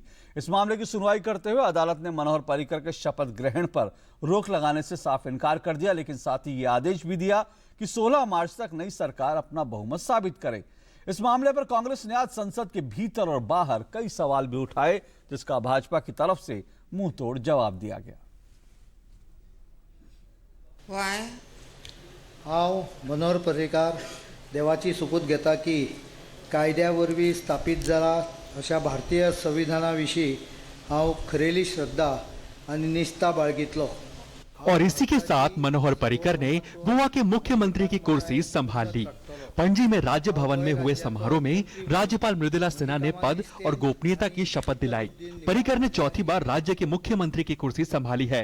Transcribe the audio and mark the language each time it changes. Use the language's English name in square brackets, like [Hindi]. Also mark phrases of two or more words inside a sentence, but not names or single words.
[Hindi] इस मामले की सुनवाई करते हुए अदालत ने मनोहर पर्रिकर के शपथ ग्रहण पर रोक लगाने से साफ इनकार कर दिया, लेकिन साथ ही यह आदेश भी दिया कि 16 मार्च तक नई सरकार अपना बहुमत साबित करे। इस मामले पर कांग्रेस ने आज संसद के भीतर और बाहर कई सवाल भी उठाए, जिसका भाजपा की तरफ से मुंह तोड़ जवाब दिया गया। [Konkani] हांव मनोहर पर्रिकर देवाची सुपूत घेता की कायद्या वरवीं स्थापीत जाला अशा भारतीय संविधाना विशीं हांव खरेली श्रद्धा आनी निष्ठा बाळगितलो। [Hindi] और इसी के साथ मनोहर पर्रिकर ने गोवा के मुख्यमंत्री की कुर्सी संभाल ली। पणजी में राज्य भवन में हुए समारोह में राज्यपाल मृदुला सिन्हा ने पद और गोपनीयता की शपथ दिलाई। पर्रिकर ने चौथी बार राज्य के मुख्यमंत्री की कुर्सी संभाली है।